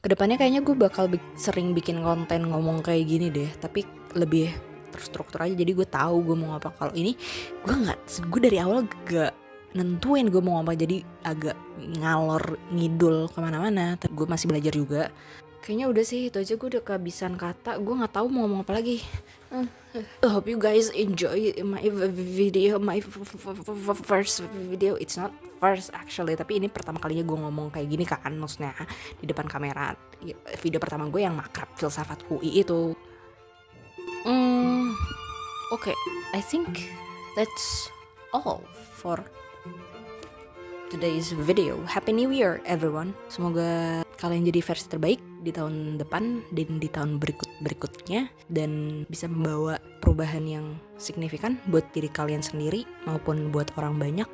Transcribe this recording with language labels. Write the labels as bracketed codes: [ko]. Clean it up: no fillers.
[id] Kedepannya kayaknya gue bakal sering bikin konten ngomong kayak gini deh, tapi lebih terstruktur aja. Jadi gue tahu gue mau apa. Kalau ini gue dari awal gak nentuin gue mau apa, jadi agak ngalor ngidul kemana-mana. Gue masih belajar juga. Kayaknya udah sih itu aja. Gue udah kehabisan kata. Gue nggak tahu mau ngomong apa lagi. [en] I hope you guys enjoy my video, my first video. It's not first actually, [id] tapi ini pertama kalinya gue ngomong kayak gini kan, maksudnya di depan kamera. Video pertama gue yang makrab filsafat UI itu. [en] Okay, I think that's all for today's video. Happy New Year everyone. [id] Semoga kalian jadi versi terbaik di tahun depan dan di tahun berikutnya, dan bisa membawa perubahan yang signifikan buat diri kalian sendiri maupun buat orang banyak.